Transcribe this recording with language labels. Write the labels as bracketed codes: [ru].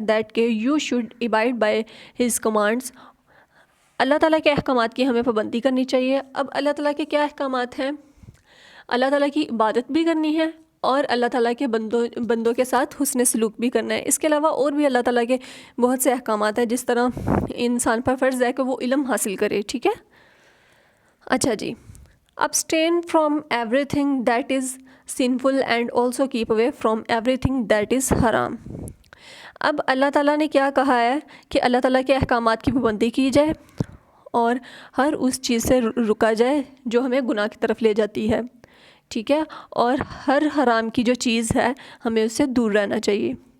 [en] that کہ you should abide by his commands, [ur] اللہ تعالیٰ کے احکامات کی ہمیں پابندی کرنی چاہیے. اب اللہ تعالیٰ کے کیا احکامات ہیں؟ اللہ تعالیٰ کی عبادت بھی کرنی ہے اور اللہ تعالیٰ کے بندوں کے ساتھ حسن سلوک بھی کرنا ہے. اس کے علاوہ اور بھی اللہ تعالیٰ کے بہت سے احکامات ہیں، جس طرح انسان پر فرض ہے کہ وہ علم حاصل کرے. ٹھیک ہے. اچھا جی، [en] abstain from everything that is sinful and also keep away from everything that is haram. [ur] اب اللہ تعالیٰ نے کیا کہا ہے کہ اللہ تعالیٰ کے احکامات کی پابندی کی جائے اور ہر اس چیز سے رکا جائے جو ہمیں گناہ کی طرف لے جاتی ہے. ٹھیک ہے. اور ہر حرام کی جو چیز ہے ہمیں اس سے دور رہنا چاہیے.